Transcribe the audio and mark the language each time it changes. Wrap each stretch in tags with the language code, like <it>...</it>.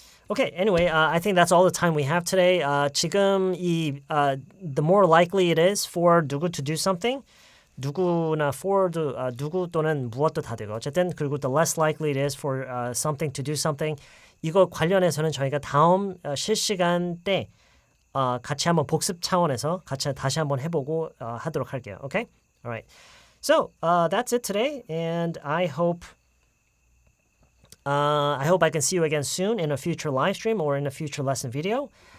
<en>Okay, anyway, I think that's all the time we have today.</en> <ko>지금</ko> <en>the more likely it is for</en> <ko>누구</ko> <en>to do something,</en> <ko>누구나 for도 누구 또는 무엇도 다 되고 어쨌든 그리고</ko> <en>the less likely it is for something to do something</en> <ko>이거 관련해서는 저희가 다음 실시간 때 같이 한번 복습 차원에서 같이 다시 한번 해보고 하도록 할게요.</ko> <en>Okay? All right. So that's it today, and I hope I can see you again soon in a future live stream or in a future lesson video.</en>